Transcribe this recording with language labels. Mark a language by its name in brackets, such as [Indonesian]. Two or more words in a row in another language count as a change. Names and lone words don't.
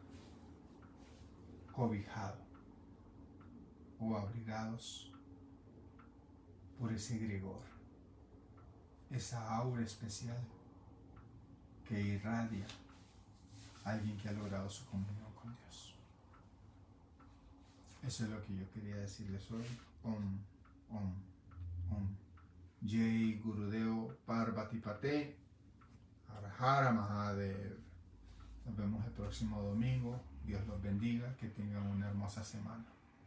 [Spanish] cobijado o abrigados por ese egregor, esa aura especial que irradia a alguien que ha logrado su comunión con Dios. Eso es lo que yo quería decirles hoy. [Sanskrit] ॐ ॐ ॐ. [Hindi] जय गुरुदेव पार्वती पते अरहर महादेव. [Spanish] Nos vemos el próximo domingo. Dios los bendiga. Que tengan una hermosa semana.